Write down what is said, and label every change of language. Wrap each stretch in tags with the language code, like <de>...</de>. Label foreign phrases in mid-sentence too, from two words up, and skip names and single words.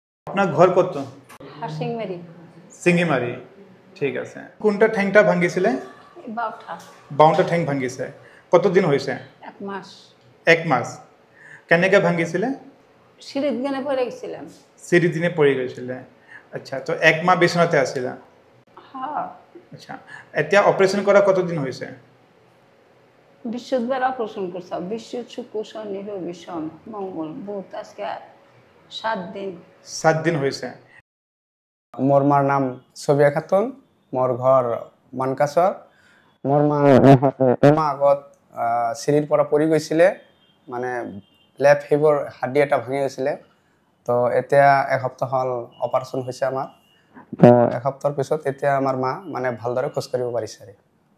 <bn>আপনার ঘর কত? হাসিংমারি। সিঙ্গিমারি, ঠিক আছে। কোনটা ঠ্যাংটা ভাঙিছিলে? বাউঠা। বাউটা ঠ্যাং ভাঙিছে। কতদিন হয়েছে? 1 মাস। 1 মাস। কেনেকে ভাঙিছিলে? সিঁড়িত গেনে পড়ে গেছিলাম। সিঁড়ি দিনে পড়ে গেছিলে। আচ্ছা, তো 1 মাহ বিছনাতে আছিলা? হ্যাঁ। আচ্ছা, এতিয়া অপারেশন করা কতদিন হয়েছে? বৃহস্পতিবার অপারেশন করছে। বৃহস্পতি, শুক্র, শনি, রবি, সোম, মঙ্গল, বুধ, আজকে 7 দিন। 7 দিন হয়েছে।</bn> <as>মোর মার নাম ছবিয়া খাতুন, মোর ঘর মানকাছর। মোর মা আগত সিঁড়ির পৰা পৰি গৈছিলে, মানে</as> <en>left hip</en> <as>হাড্ডি এটা ভাঙি গৈছিলে। তো এতিয়া 1 সপ্তাহ হ'ল অপাৰেশ্যন হৈছে আমাৰ। তো 1 সপ্তাহৰ পিছত এতিয়া আমাৰ মা মানে ভালদৰে খোজ কাঢ়িব পাৰিছে।</as>